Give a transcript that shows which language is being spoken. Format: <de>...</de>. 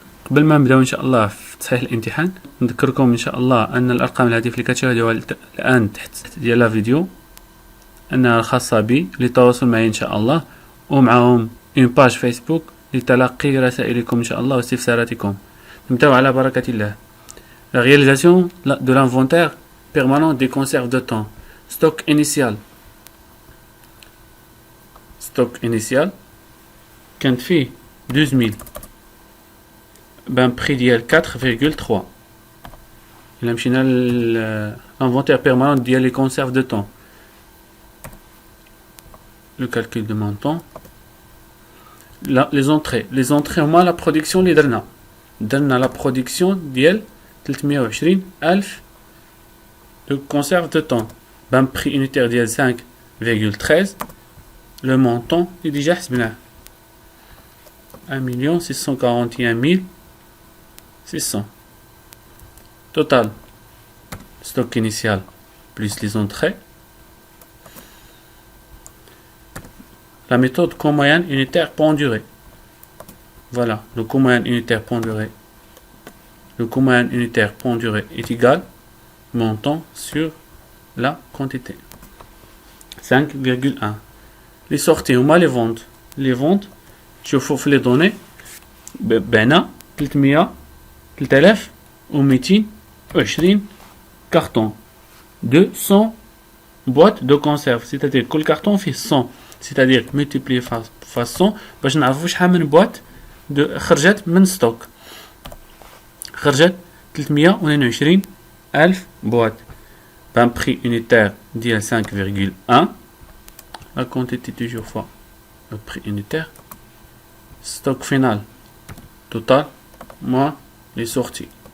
<ar>قبل ما نبداو ان شاء الله في تصحيح الامتحان نذكركم ان شاء الله ان الارقام الهاتف اللي كتشاهدوها الان تحت ديال لا فيديو انها خاصه بي للتواصل معي ان شاء الله، ومعهم اون باج فيسبوك لتلقي رسائلكم ان شاء الله واستفساراتكم. نبداو على بركه الله.</ar> <fr>La réalisation de l'inventaire permanent des conserves de thon. Stock initial. Stock initial</fr> <ar>كانت فيه 12000 prix ديال 4,3. إلا مشينا</ar> <fr>l'inventaire permanent</fr> <ar>ديال</ar> <fr>les conserves de thon. Le calcul de montant. Les entrées</fr> <ar>هما</ar> <fr>la production</fr> <ar>اللي درنا</ar> <fr>la production ديال 320,000 de conserve de thon</fr> <ar>بان</ar> <fr>prix unitaire ديال 5,13. le montant</fr> <ar>اللي ديجا حسبناه 1,641,600.</ar> <fr>total stock initial plus les entrées. La méthode coût moyen unitaire pondéré. Voilà, le coût moyen unitaire pondéré. Le coût moyen unitaire pondéré est égal montant sur la quantité. 5,1. Les sorties ou les ventes. Les ventes, je vous les données.</fr> <ar>بنا 3,220 cartons.</ar> <fr>200 boîtes de conserve. C'est-à-dire que le carton fait 100. C'est-à-dire multiplié par 100</fr> <ar>باش نعرفوا شحال من بواط خرجت من ستوك. خرجت 322,000 boîtes.</ar> <fr>Un prix unitaire</fr> <ar>ديال</ar> <fr>5,1. La quantité toujours fois le prix unitaire. Stock final total moins les sorties.</fr>